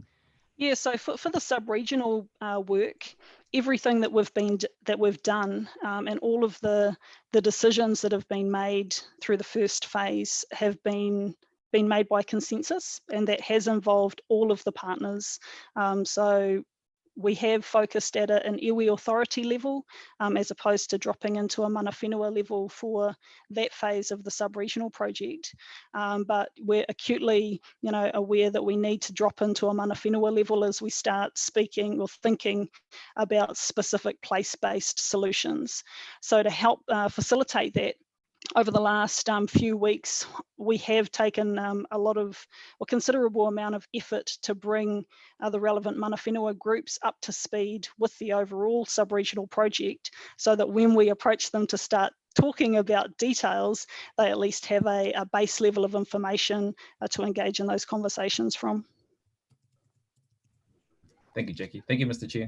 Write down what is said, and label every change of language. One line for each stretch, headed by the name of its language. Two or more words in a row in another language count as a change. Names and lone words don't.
English: Yeah, so for the sub-regional work, everything that we've done and all of the decisions that have been made through the first phase have been made by consensus, and that has involved all of the partners. So we have focused at an iwi authority level as opposed to dropping into a
Māori: mana whenua
English: level for that phase of the sub-regional project. But we're acutely, aware that we need to drop into a
Māori: mana whenua
English: level as we start speaking or thinking about specific place-based solutions. So to help facilitate that, over the last few weeks, we have taken a considerable amount of effort to bring the relevant
Māori: mana whenua
English: groups up to speed with the overall sub-regional project, so that when we approach them to start talking about details, they at least have a base level of information to engage in those conversations from. Thank you, Jackie. Thank you, Mr. Chair.